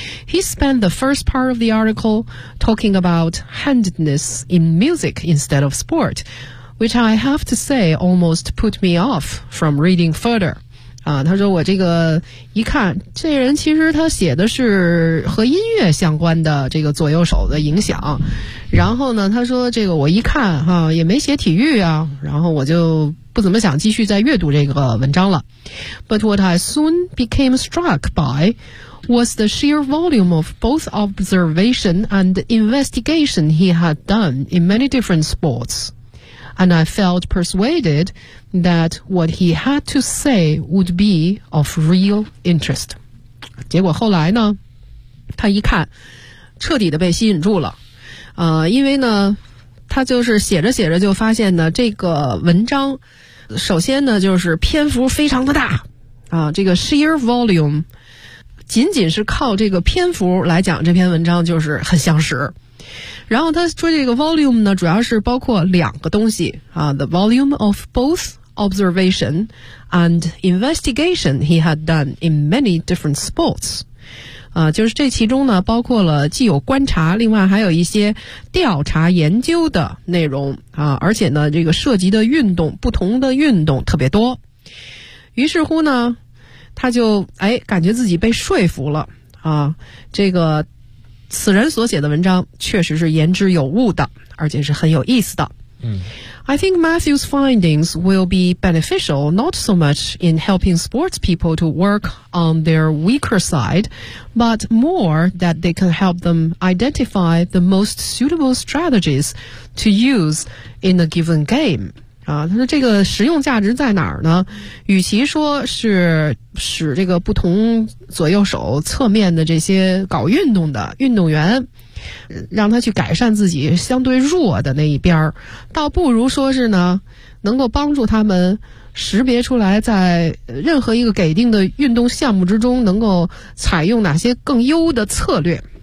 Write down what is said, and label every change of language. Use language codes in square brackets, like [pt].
[en] He spent the first part of the article talking about handedness in music instead of sport. Which I have to say almost put me off from reading further. [zh] 他说我这个一看，这人其实他写的是和音乐相关的这个左右手的影响。然后呢，他说这个我一看哈，也没写体育啊，然后我就不怎么想继续再阅读这个文章了。 [en] But what I soon became struck by was the sheer volume of both observation and investigation he had done in many different sports. And I felt persuaded that what he had to say would be of real interest. [zh] 结果后来呢，他一看，彻底的被吸引住了。因为呢，他就是写着写着就发现呢，这个文章，首先呢，就是篇幅非常的大，这个 sheer volume， 仅仅是靠这个篇幅来讲这篇文章就是很相识。然后他说这个 volume 呢，主要是包括两个东西啊 ， [en] the volume of both observation and investigation he had done in many different sports， [zh] 就是这其中呢，包括了既有观察，另外还有一些调查研究的内容啊，而且呢，这个涉及的运动不同的运动特别多。于是乎呢，他就哎感觉自己被说服了啊，这个。此人所写的文章确实是言之有物的，而且是很有意思的。 [en] I think Matthew's findings will be beneficial not so much in helping sports people to work on their weaker side, but more that they can help them identify the most suitable strategies to use in a given game. [zh] 他说这个实用价值在哪儿呢？与其说是使这个不同左右手侧面的这些搞运动的运动员让他去改善自己相对弱的那一边，倒不如说是呢能够帮助他们识别出来在任何一个给定的运动项目之中能够采用哪些更优的策略。